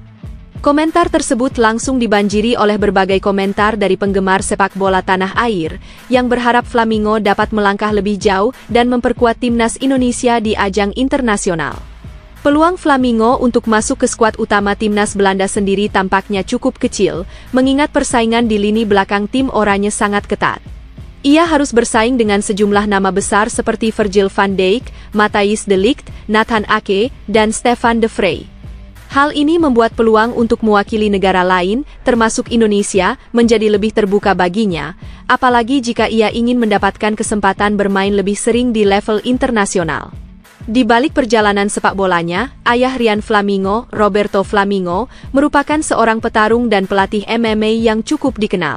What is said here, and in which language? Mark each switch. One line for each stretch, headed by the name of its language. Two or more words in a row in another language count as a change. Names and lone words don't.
Indonesian: Komentar tersebut langsung dibanjiri oleh berbagai komentar dari penggemar sepak bola tanah air yang berharap Flamingo dapat melangkah lebih jauh dan memperkuat Timnas Indonesia di ajang internasional. Peluang Flamingo untuk masuk ke skuad utama Timnas Belanda sendiri tampaknya cukup kecil, mengingat persaingan di lini belakang tim Oranje sangat ketat. Ia harus bersaing dengan sejumlah nama besar seperti Virgil van Dijk, Matthijs de Ligt, Nathan Ake, dan Stefan de Vrij. Hal ini membuat peluang untuk mewakili negara lain, termasuk Indonesia, menjadi lebih terbuka baginya, apalagi jika ia ingin mendapatkan kesempatan bermain lebih sering di level internasional. Di balik perjalanan sepak bolanya, ayah Ryan Flamingo, Roberto Flamingo, merupakan seorang petarung dan pelatih MMA yang cukup dikenal.